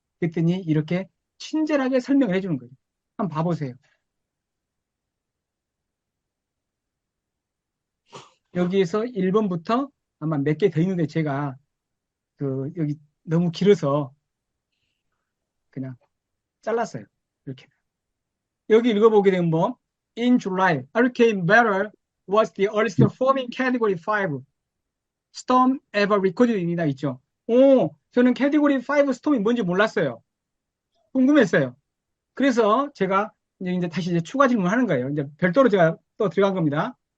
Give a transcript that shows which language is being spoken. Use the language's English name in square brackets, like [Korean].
[Korean] 그랬더니 이렇게 친절하게 설명을 해주는 거예요. 한번 봐보세요. 여기에서 1번부터 아마 몇 개 더 있는데 제가 여기 너무 길어서 그냥 잘랐어요. 이렇게. 여기 읽어보게 되면 뭐 [English] In July, Hurricane Beryl was the earliest forming Category 5 storm ever recorded [Korean] 입니다. 있죠. 저는 Category 5 스톰이 뭔지 몰랐어요. 궁금했어요. 그래서 제가 이제 다시 이제 추가 질문하는 거예요. 이제 별도로 제가 또 들어간 겁니다.